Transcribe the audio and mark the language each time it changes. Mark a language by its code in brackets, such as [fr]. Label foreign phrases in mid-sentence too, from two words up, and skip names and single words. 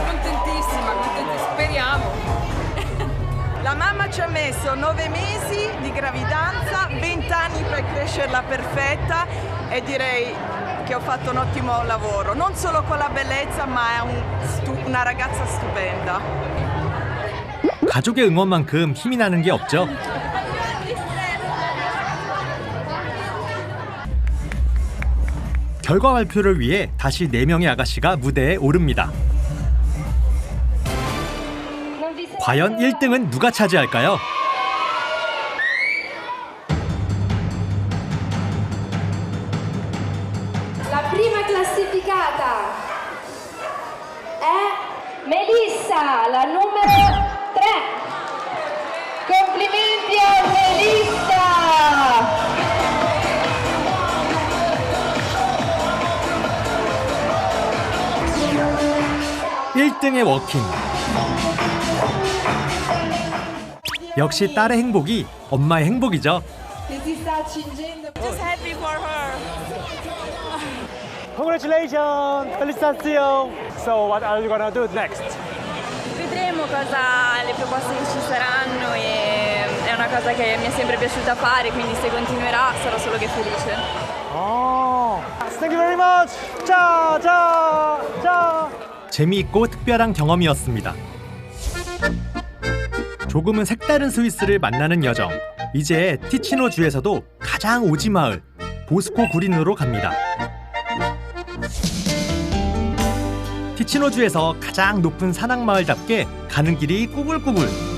[it] Contentissima, speriamo. La mamma ci ha messo 9 mesi di gravidanza, 20 anni per crescerla perfetta e direi che ho fatto un ottimo lavoro, non solo con la bellezza ma è una ragazza stupenda. [ko] 가족의 응원만큼 힘이 나는 게 없죠. 결과 발표를 위해 다시 4명의 아가씨가 무대에 오릅니다. 과연 1등은 누가 차지할까요? [it] La prima classificata è Melissa, la numero 3. Complimenti a Melissa! [ko] 1등의 워킹. 역시 딸의 행복이 엄마의 행복이죠. [en] Just happy for her. Congratulations! Felicitazioni! So what are you gonna do next? [it] Vedremo cosa le proposte che ci saranno e è una cosa che mi è sempre piaciuta fare, quindi se continuerà sarò solo che felice. [en] Oh, thank you very much! [ko] 자. 재미있고 특별한 경험이었습니다. 조금은 색다른 스위스를 만나는 여정. 이제 티치노 주에서도 가장 오지 마을 보스코 구린으로 갑니다. 티치노 주에서 가장 높은 산악 마을답게 가는 길이 꾸불꾸불.